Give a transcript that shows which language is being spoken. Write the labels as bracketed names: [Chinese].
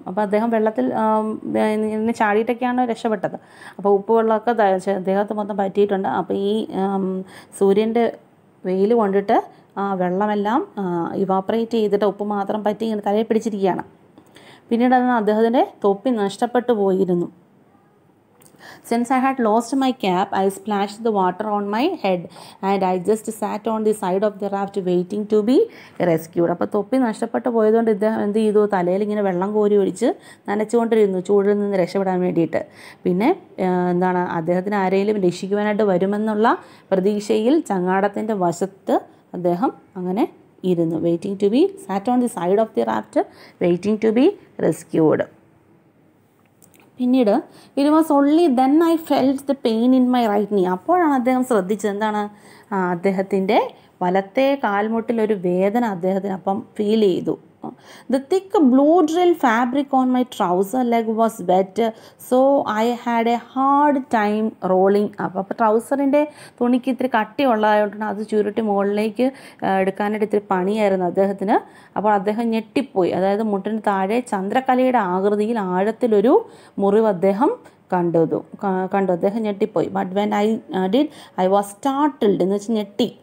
[Malayalam] അപ്പോൾ അദ്ദേഹം വെള്ളത്തിൽ ഇങ്ങനെ ചാടിയിട്ടൊക്കെയാണ് രക്ഷപ്പെട്ടത്. അപ്പോൾ ഉപ്പ് വെള്ളമൊക്കെ ദേഹത്ത് മൊത്തം പറ്റിയിട്ടുണ്ട്. അപ്പോൾ ഈ സൂര്യൻ്റെ വെയിൽ കൊണ്ടിട്ട് വെള്ളമെല്ലാം ഇവാപ്പറേറ്റ് ചെയ്തിട്ട് ഉപ്പ് മാത്രം പറ്റി ഇങ്ങനെ തലയിൽ പിടിച്ചിരിക്കുകയാണ്. പിന്നീട് അദ്ദേഹത്തിൻ്റെ തൊപ്പി നഷ്ടപ്പെട്ടു പോയിരുന്നു. [English] Since I had lost my cap, I splashed the water on my head and I just sat on the side of the raft waiting to be rescued. [Malayalam] അപ്പോൾ തൊപ്പി നഷ്ടപ്പെട്ടു പോയതുകൊണ്ട് ഇദ്ദേഹം എന്ത് ചെയ്തു, തലയിൽ ഇങ്ങനെ വെള്ളം കോരി ഒഴിച്ച് നനച്ചുകൊണ്ടിരുന്നു ചൂടിൽ നിന്ന് രക്ഷപ്പെടാൻ വേണ്ടിയിട്ട്. പിന്നെ അദ്ദേഹത്തിന് ആരെങ്കിലും രക്ഷിക്കുവാനായിട്ട് വരുമെന്നുള്ള പ്രതീക്ഷയിൽ ചങ്ങാടത്തിൻ്റെ വശത്ത് അദ്ദേഹം അങ്ങനെ ഇരുന്നു. [English] Waiting to be sat on the side of the raft waiting to be rescued. [Malayalam] പിന്നീട് [English] It was only then I felt the pain in my right knee. [Malayalam] അപ്പോഴാണ് അദ്ദേഹം ശ്രദ്ധിച്ചത് എന്താണ്, അദ്ദേഹത്തിൻ്റെ വലത്തെ കാൽമുട്ടിലൊരു വേദന അദ്ദേഹത്തിന് അപ്പം ഫീൽ ചെയ്തു. [English] The thick blue drill fabric on my trouser leg was wet, so I had a hard time rolling up. [Malayalam] അപ്പോൾ ട്രൗസറിൻ്റെ തുണിക്ക് ഇത്തിരി കട്ടിയുള്ളതായതുകൊണ്ട് അത് ചുരുട്ടി മുകളിലേക്ക് എടുക്കാനായിട്ട് ഇത്തിരി പണിയായിരുന്നു അദ്ദേഹത്തിന്. അപ്പോൾ അദ്ദേഹം ഞെട്ടിപ്പോയി. അതായത് മുട്ടിന് താഴെ ചന്ദ്രക്കലയുടെ ആകൃതിയിൽ ആഴത്തിലൊരു മുറിവ് അദ്ദേഹം കണ്ടു. അദ്ദേഹം ഞെട്ടിപ്പോയി. [English] but when I did I was startled [Malayalam] എന്ന് വെച്ചാൽ ഞെട്ടി.